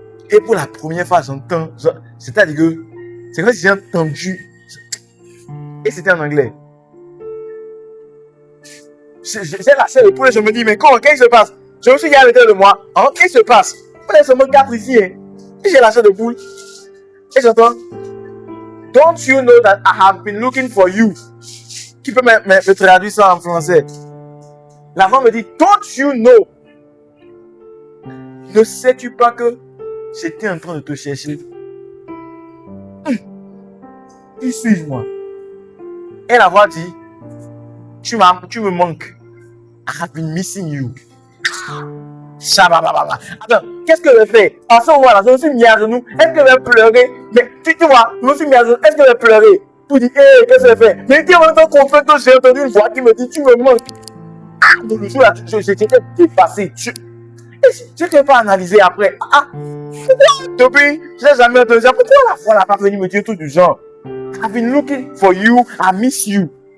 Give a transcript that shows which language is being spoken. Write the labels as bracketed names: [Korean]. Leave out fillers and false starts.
[French] Et pour la première fois, j'entends, c'est-à-dire que c'est comme si j'ai entendu, et c'était en anglais. J'ai la chair de poule et je me dis, mais comment, qu'est-ce qui se passe? Je me suis dit à l'intérieur de moi, qu'est-ce qui se passe? On est seulement 4 ici, hein. Et j'ai la chair de poule. Et j'entends, [English] don't you know that I have been looking for you? [French] Qui peut me traduire ça en français? La femme me dit, [English] don't you know? [French] Ne sais-tu pas que j'étais en train de te chercher? Ils suivent moi. Et la voix dit, tu me manques. [English] I have been missing you. Shabababa. [French] Attends, qu'est-ce que je fais? En ce moment-là, je me suis mis à genoux. Est-ce que je vais pleurer? Mais tu vois, je me suis mis à genoux. Est-ce que je vais pleurer? Pour dire, qu'est-ce que je fais? Mais tu en même temps qu'on fait que j'ai entendu une voix qui me dit, tu me manques. Donc le jour là, j'étais dépassé. Je ne t'ai pas analysé après. Depuis, je n'ai jamais entendu ça. Pourquoi la foi n'a pas venu me dire tout du genre? [English] I've been looking for you, I miss you.